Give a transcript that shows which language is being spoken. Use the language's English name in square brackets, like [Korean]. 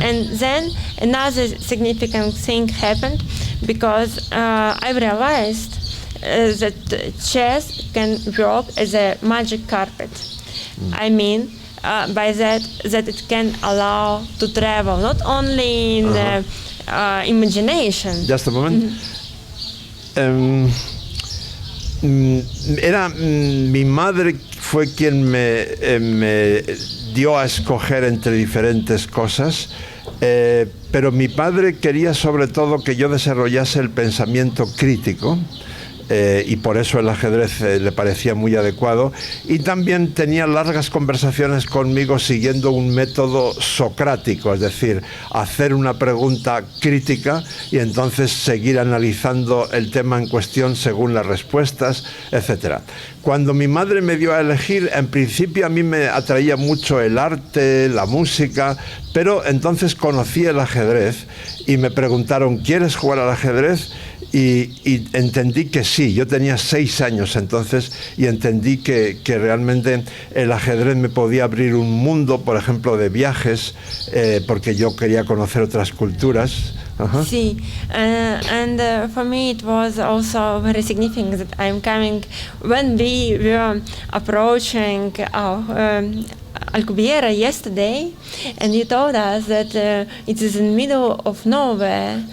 [English] And then another significant thing happened, because I realized that chess can work as a magic carpet. I mean, by that it can allow to travel, not only in imagination. Just a moment. [Spanish] Mi madre fue quien me dio a escoger entre diferentes cosas, pero mi padre quería sobre todo que yo desarrollase el pensamiento crítico. Y por eso el ajedrez le parecía muy adecuado, y también tenía largas conversaciones conmigo siguiendo un método socrático, es decir, hacer una pregunta crítica y entonces seguir analizando el tema en cuestión según las respuestas, etc. Cuando mi madre me dio a elegir, en principio a mí me atraía mucho el arte, la música, pero entonces conocí el ajedrez y me preguntaron, ¿quieres jugar al ajedrez? Y entendí que sí. Yo tenía 6 años entonces y entendí que realmente el ajedrez me podía abrir un mundo, por ejemplo, de viajes, porque yo quería conocer otras culturas. Sí, [English] and for me it was also very significant that I'm coming, when we were approaching our Alcubierre yesterday, and you told us that it is in the middle of nowhere.